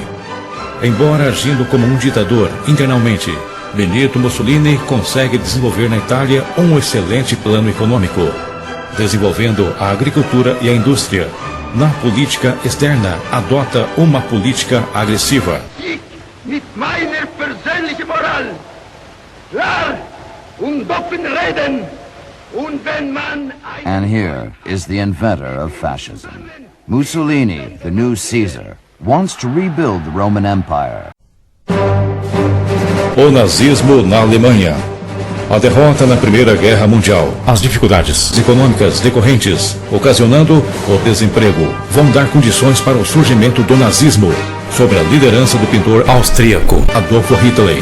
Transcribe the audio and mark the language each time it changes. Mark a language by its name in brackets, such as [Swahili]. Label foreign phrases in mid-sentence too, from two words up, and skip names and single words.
[Portuguese] Embora agindo como um ditador internamente, Benito Mussolini consegue desenvolver na Itália um excelente plano econômico, desenvolvendo a agricultura e a indústria. Na política externa, adota uma política agressiva. [German] Mit meiner persönlichen Moral, klar und offen reden, und wenn man... [English] And here is the inventor of fascism. Mussolini, the new Caesar, wants to rebuild the Roman Empire. [Portuguese] O nazismo na Alemanha. A derrota na Primeira Guerra Mundial, as dificuldades econômicas decorrentes, ocasionando o desemprego, vão dar condições para o surgimento do nazismo, sob a liderança do pintor austríaco Adolf Hitler.